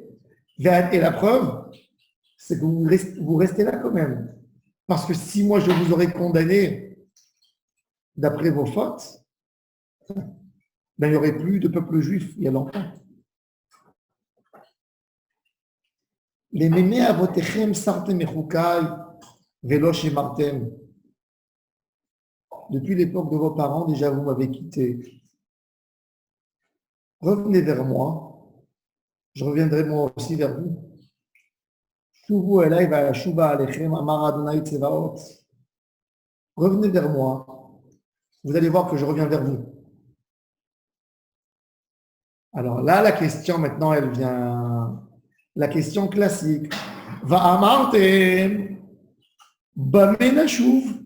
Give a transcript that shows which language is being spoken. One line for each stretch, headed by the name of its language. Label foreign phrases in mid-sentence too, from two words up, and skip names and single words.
French: Et la preuve, c'est que vous restez là quand même. Parce que si moi je vous aurais condamné d'après vos fautes, ben, il n'y aurait plus de peuple juif il y a longtemps.
Hebrew: למימי אבותיכם סרתם מחקי ולא שמרתם.
French: Depuis l'époque de vos parents, déjà vous m'avez quitté. Revenez vers moi, je reviendrai moi aussi vers vous.
Hebrew: שובו אלי ואשובה אליכם אמר ה' צבאות.
French: Revenez vers moi, vous allez voir que je reviens vers vous. Alors là, la question maintenant, elle vient. La question classique.
Hebrew: ואמרתם במה נשוב.